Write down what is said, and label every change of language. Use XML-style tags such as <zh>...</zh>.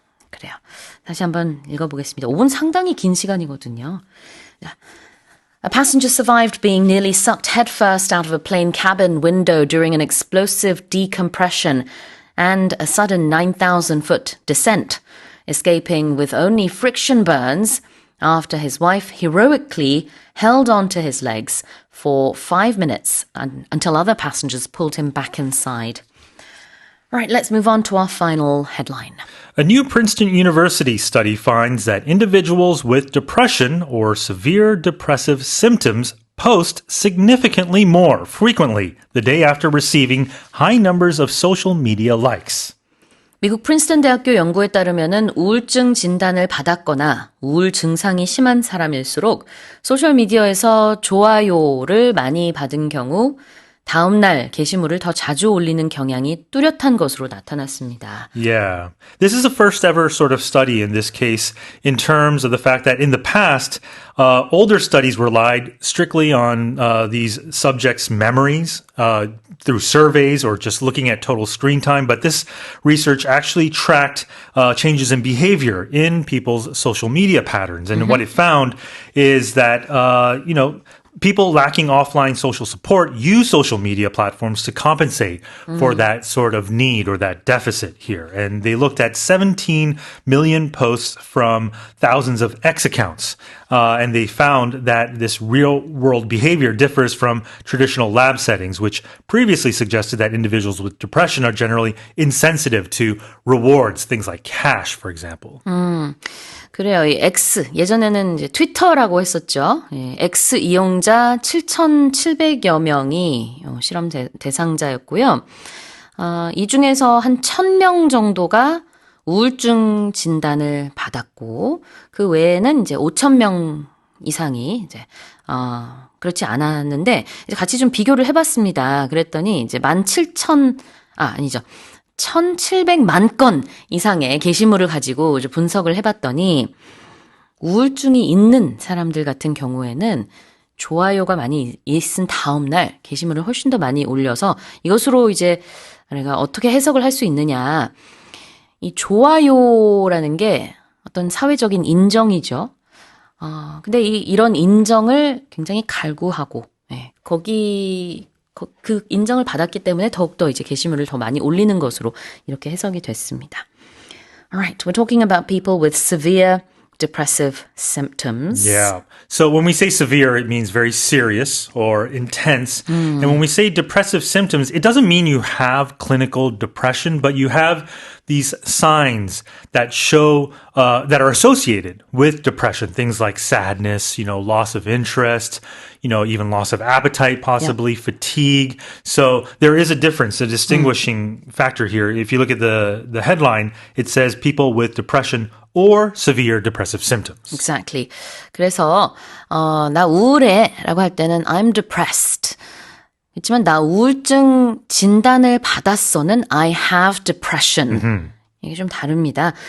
<ko>그래요. 다시 한번 읽어보겠습니다. 5분 상당히 긴 시간이거든요.</ko> <en>A passenger survived being nearly sucked headfirst out of a plane cabin window during an explosive decompression and a sudden 9,000-foot descent, escaping with only friction burns after his wife heroically held onto his legs for 5 minutes until other passengers pulled him back inside. All right, let's move on to our final headline. A new Princeton University study finds that individuals with depression or severe depressive symptoms post significantly more frequently the day after receiving high numbers of social media likes.</en> <ko>미국 프린스턴 대학교 연구에 따르면은 우울증 진단을 받았거나 우울 증상이 심한 사람일수록 소셜미디어에서 좋아요를 많이 받은 경우 다음 날 게시물을 더 자주 올리는 경향이 뚜렷한 것으로 나타났습니다.</ko> <en>Yeah. This is the first ever sort of study in this case in terms of the fact that in the past, older studies relied strictly on these subjects' memories through surveys or just looking at total screen time. But this research actually tracked changes in behavior in people's social media patterns. And what it found is that, people lacking offline social support use social media platforms to compensate for that sort of need or that deficit here. And they looked at 17 million posts from thousands of X accounts. and they found that this real-world behavior differs from traditional lab settings, which previously suggested that individuals with depression are generally insensitive to rewards, things like cash, for example.</en> <ko>그래요. 이 X, 예전에는 이제 트위터라고 했었죠. 예, X 이용자 7,700여 명이 실험 대상자였고요. 이 중에서 한 1,000명 정도가 우울증 진단을 받았고, 그 외에는 이제 5,000명 이상이 이제, 그렇지 않았는데, 이제 같이 좀 비교를 해봤습니다. 그랬더니 이제 1,700만 건 이상의 게시물을 가지고 이제 분석을 해봤더니, 우울증이 있는 사람들 같은 경우에는 좋아요가 많이 있은 다음날 게시물을 훨씬 더 많이 올려서 이것으로 이제 내가 어떻게 해석을 할 수 있느냐. 이 좋아요라는 게 어떤 사회적인 인정이죠. 근데 이런 인정을 굉장히 갈구하고, 예, 그 인정을 받았기 때문에 더욱더 이제 게시물을 더 많이 올리는 것으로 이렇게 해석이 됐습니다.</ko> <en>Alright, we're talking about people with severe depressive symptoms. Yeah. So when we say severe, it means very serious or intense. And when we say depressive symptoms, it doesn't mean you have clinical depression, but you have these signs that show, that are associated with depression. Things like sadness, loss of interest, even loss of appetite, possibly fatigue. So there is a difference, a distinguishing factor here. If you look at the headline, it says people with depression or severe depressive symptoms. Exactly.</en> <ko>그래서 나 우울해 라고 할 때는</ko> <en>I'm depressed.</en> <ko>그렇지만 나 우울증 진단을 받았어는</ko> <en>I have depression.</en> <ko>이게 좀 다릅니다.</ko>